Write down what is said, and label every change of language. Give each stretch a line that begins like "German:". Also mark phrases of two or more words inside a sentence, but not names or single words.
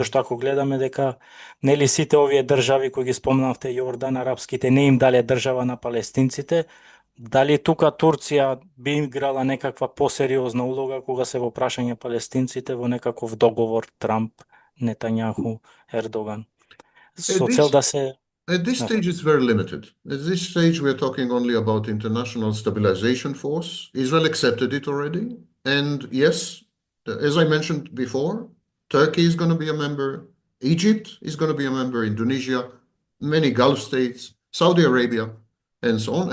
Macedonian: Зашто ако гледаме дека нели сите овие држави кои ги спомнавте, Јордан, арапските, не им дале држава на палестинците, дали тука Турција би играла некаква посериозна улога кога се во прашање палестинците во некаков договор Трамп, Нетањаху, Ердоган?
English: At
Macedonian: Со цел
English: this,
Macedonian: да се...
English: at this stage, it's very limited. At this stage, we're talking only about international stabilization force. Israel accepted it already. And yes, as I mentioned before, Turkey is going to be a member. Egypt is going to be a member. Indonesia, many Gulf states, Saudi Arabia, and so on.